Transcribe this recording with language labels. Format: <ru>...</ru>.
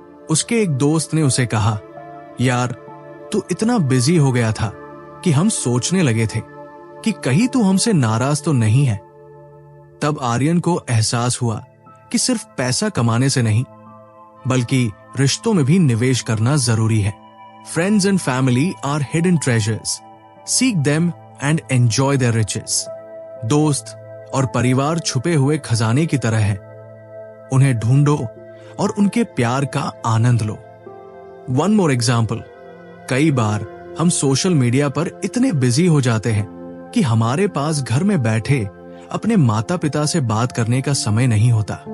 <hi>उसके एक दोस्त ने उसे कहा, यार तू इतना बिजी हो गया था कि हम सोचने लगे थे कि कहीं तू हमसे नाराज तो नहीं है। तब आर्यन को एहसास हुआ कि सिर्फ पैसा कमाने से नहीं, बल्कि रिश्तों में भी निवेश करना जरूरी है।</hi> <en>Friends and family are hidden treasures. Seek them and enjoy their riches.</en> <hi>दोस्त और परिवार छुपे हुए खजाने की तरह हैं। उन्हें ढूंढो और उनके प्यार का आनंद लो।</hi> <en>One more example.</en> <hi>कई बार हम सोशल मीडिया पर इतने बिजी हो जाते हैं कि हमारे पास घर में बैठे अपने माता पिता से बात करने का समय नहीं होता।</hi>